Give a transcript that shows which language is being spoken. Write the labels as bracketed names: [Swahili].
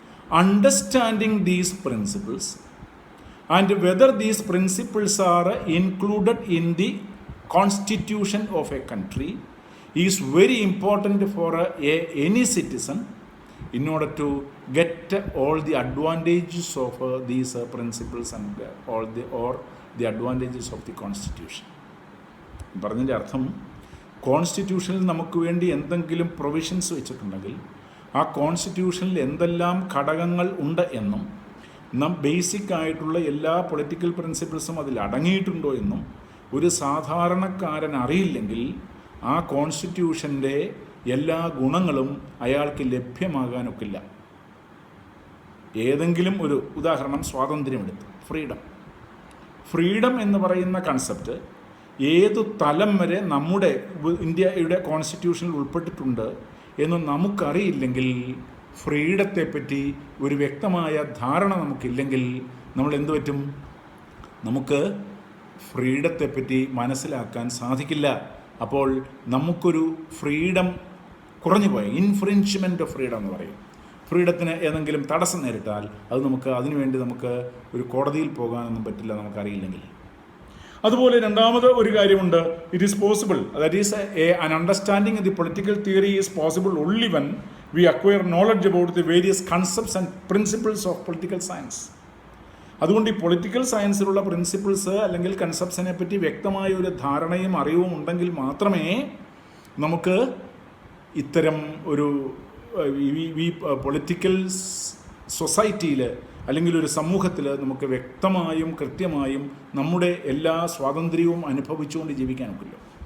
[English] Understanding these principles and whether these principles are included in the constitution of a country is very important for any citizen in order to get all the advantages of these principles and or the advantages of the constitution. [Malayalam] പറഞ്ഞതിൻ്റെ അർത്ഥം, കോൺസ്റ്റിറ്റ്യൂഷനിൽ നമുക്ക് വേണ്ടി എന്തെങ്കിലും provisions വെച്ചിട്ടുണ്ടെങ്കിൽ ആ കോൺസ്റ്റിറ്റ്യൂഷനിൽ എന്തെല്ലാം ഘടകങ്ങൾ ഉണ്ട് എന്നും നാം ബേസിക് ആയിട്ടുള്ള എല്ലാ പൊളിറ്റിക്കൽ പ്രിൻസിപ്പിൾസും അതിൽ അടങ്ങിയിട്ടുണ്ടോ എന്നും ഒരു സാധാരണക്കാരൻ അറിയില്ലെങ്കിൽ ആ കോൺസ്റ്റിറ്റ്യൂഷൻ്റെ എല്ലാ ഗുണങ്ങളും അയാൾക്ക് ലഭ്യമാകാനൊക്കില്ല. ഏതെങ്കിലും ഒരു ഉദാഹരണം, സ്വാതന്ത്ര്യമെടുത്ത്, ഫ്രീഡം എന്ന് പറയുന്ന കൺസെപ്റ്റ് ഏതു തലം വരെ നമ്മുടെ ഇന്ത്യയുടെ കോൺസ്റ്റിറ്റ്യൂഷനിൽ ഉൾപ്പെട്ടിട്ടുണ്ട് എന്ന് നമുക്കറിയില്ലെങ്കിൽ, ഫ്രീഡത്തെപ്പറ്റി ഒരു വ്യക്തമായ ധാരണ നമുക്കില്ലെങ്കിൽ നമ്മൾ എന്തു പറ്റും? നമുക്ക് ഫ്രീഡത്തെപ്പറ്റി മനസ്സിലാക്കാൻ സാധിക്കില്ല. അപ്പോൾ നമുക്കൊരു ഫ്രീഡം കുറഞ്ഞു പോയ ഇൻഫ്രിഞ്ച്മെൻറ്റ് ഓഫ് ഫ്രീഡം എന്ന് പറയും. ഫ്രീഡത്തിന് ഏതെങ്കിലും തടസ്സം നേരിട്ടാൽ അത് അതിനുവേണ്ടി നമുക്ക് ഒരു കോടതിയിൽ പോകാനൊന്നും പറ്റില്ല നമുക്കറിയില്ലെങ്കിൽ. അതുപോലെ രണ്ടാമത് ഒരു കാര്യമുണ്ട്, [English] It is possible, that is an understanding of the political theory is possible only when we acquire knowledge about the various concepts and principles of political science. [Malayalam] അതുകൊണ്ട് ഈ പൊളിറ്റിക്കൽ സയൻസിലുള്ള പ്രിൻസിപ്പിൾസ് അല്ലെങ്കിൽ കൺസെപ്റ്റ്സിനെ പറ്റി വ്യക്തമായ ഒരു ധാരണയും അറിവും ഉണ്ടെങ്കിൽ മാത്രമേ നമുക്ക് ഇത്തരം ഒരു ഈ പൊളിറ്റിക്കൽ സൊസൈറ്റിയിൽ അല്ലെങ്കിൽ ഒരു സമൂഹത്തിൽ നമുക്ക് വ്യക്തമായും കൃത്യമായും നമ്മുടെ എല്ലാ സ്വാതന്ത്ര്യവും അനുഭവിച്ചുകൊണ്ട് ജീവിക്കാനൊക്കില്ല.